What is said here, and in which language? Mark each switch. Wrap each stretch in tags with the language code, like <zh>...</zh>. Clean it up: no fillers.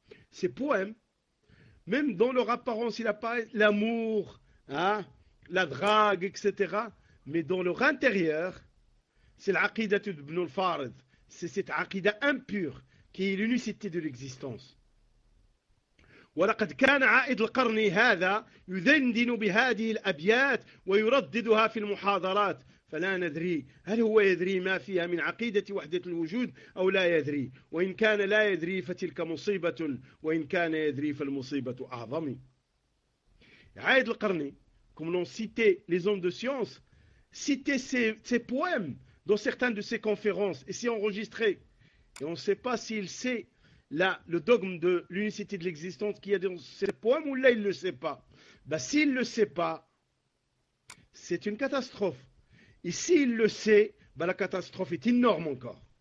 <fr>Ces poèmes, même dans leur apparence, il apparaît l'amour, hein, la drague, etc. Mais dans leur intérieur, c'est l'aqidatu d'Ibn al-Farid. C'est cette aqida impure qui est l'unicité de l'existence.</fr> <ar>ولقد كان عائد القرن هذا يذندن بهذه الأبيات ويرددها في المحاضرات فلا ندري هل هو يدري ما فيها من عقيدة وحدة الوجود أو لا يدري وإن كان لا يدري فتلك مصيبة وإن كان يدري فالمصيبة أعظم عائد القرن</ar> <fr>comme l'ont cité les hommes de science, cité ses poèmes dans certaines de ses conférences et s'y enregistrer. Et on ne sait pas s'il sait là, le dogme de l'unicité de l'existence qu'il y a dans ses poèmes, ou là, il ne le sait pas. Ben, s'il ne le sait pas, c'est une catastrophe. Et s'il le sait, ben, la catastrophe est énorme encore.</fr>